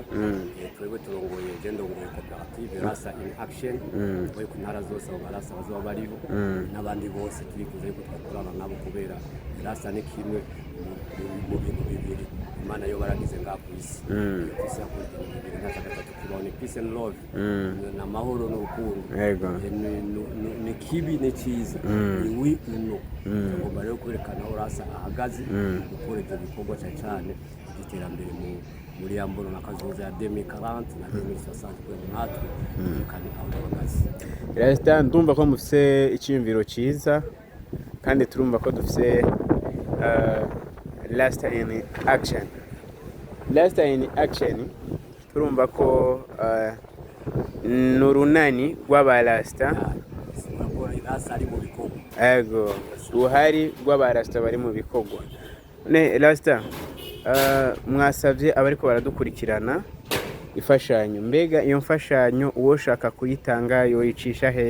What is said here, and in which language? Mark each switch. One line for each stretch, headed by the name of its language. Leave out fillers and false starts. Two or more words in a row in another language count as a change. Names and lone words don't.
Rundi: Twebwe turongoye ndongoye koperative Rasta in Action, bari ku ntara zose abo Rasta bazoba bariho, n'abandi bose turifuza ko twakorana nabo kubera Rasta ni kimwe mu bintu bibiri Imana yo baragize ngaha ku isi. Isi yakoze ibintu gatatu kibone
English: peace and love,
Rundi: n'amahoro n'urukundo. Ni kibi ni cyiza, ni wi uno. Tugomba rero kwerekana aho Rasta ahagaze, gukora ibyo bikorwa cyane cyane by'iterambere mu muri ya mbono na kazoza ya 2040 na 2060 kuri natwe kandi aho duhagaze. Rasta ndumva ko mufise icyumviro cyiza kandi turumva ko dufise Rasta in action. Rasta in action turumva ko nurunani rw'abarasta ari mu bikorwa. Ego ruhari rw'abarasta bari mu bikorwa. Ne Rasta mwasavye abariko baradukurikirana imfashanyo, mbega iyo mfashanyo uwo shaka kuyitanga yoyicisha he?